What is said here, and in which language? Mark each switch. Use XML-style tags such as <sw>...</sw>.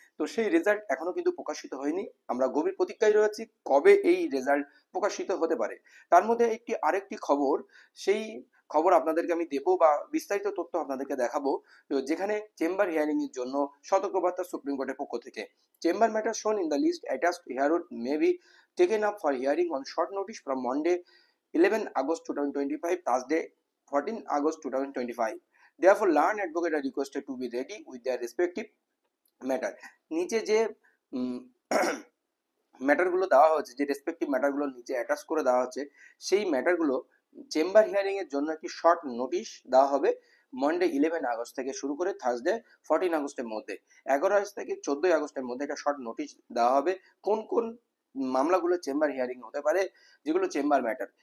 <bn>তো সেই রেজাল্ট এখনো কিন্তু প্রকাশিত হয়নি। আমরা গভীর প্রতীক্ষায় রয়েছি কবে এই রেজাল্ট প্রকাশিত হতে পারে। তার মধ্যে আরেকটি খবর, সেই খবর আপনাদেরকে আমি দেবো বা বিস্তারিত তথ্য আপনাদেরকে দেখাবো, যেখানে চেম্বার হিয়ারিং এর জন্য সতর্কবার্তা সুপ্রিম কোর্টের পক্ষ থেকে।</bn> <en>Chamber matter shown in the list attached hereto may be taken up for hearing on short notice from Monday 11 August 2025 Thursday 14 August 2025. Therefore learned advocate are requested to be ready with their respective matter.</en> <bn>নিচে যে ম্যাটারগুলো দেওয়া হচ্ছে, যে respective ম্যাটারগুলো নিচে attach করে দেওয়া হচ্ছে, সেই ম্যাটারগুলো চেম্বার হিয়ারিং এর জন্য একটি শর্ট নোটিশ দেওয়া হবে মন্ডে 11 আগস্ট থেকে শুরু করে থার্সডে 14 আগস্টের মধ্যে, 11 আগস্ট থেকে 14 আগস্টের মধ্যে একটা শর্ট নোটিশ দেওয়া হবে কোন কোন মামলাগুলো চেম্বার হিয়ারিং হতে পারে, যেগুলো চেম্বার ম্যাটার।</bn>